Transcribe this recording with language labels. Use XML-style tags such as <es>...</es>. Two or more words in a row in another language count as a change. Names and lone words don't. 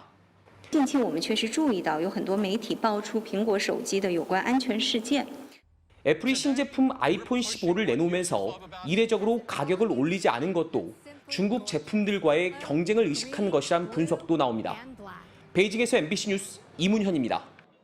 <zh>近期我们确实注意到有很多媒体爆出苹果手机的有关安全事件。</zh> <ko>애플이 신제품 아이폰 15를 내놓으면서 이례적으로 가격을 올리지 않은 것도 중국 제품들과의 경쟁을 의식한 것이란 분석도 나옵니다. 베이징에서 MBC 뉴스 이문현입니다.</ko>